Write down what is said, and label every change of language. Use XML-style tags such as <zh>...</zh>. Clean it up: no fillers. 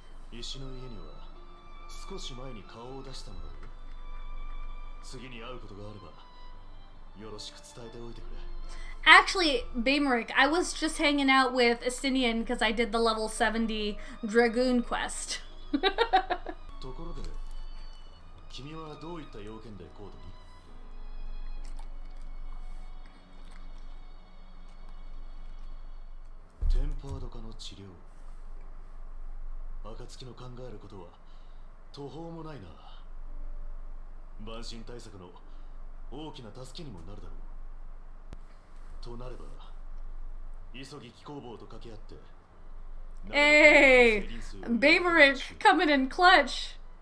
<ja>石の家には少し前に顔を出したのだろう。次に会うことがあればよろしく伝えておいてくれ。</ja> <en>Actually, Baymerick, I was just hanging out with Estinian because I did the level 70 Dragoon quest.</en> <ja>ところで君はどういった要件でコードに？テンパード化の治療。暁の考えることは途方もないな。万神対策の大きな助けにもなるだろう。となれば急ぎ気工房と掛け合って。</ja> <en>Hey, Baymerick coming in clutch.</en>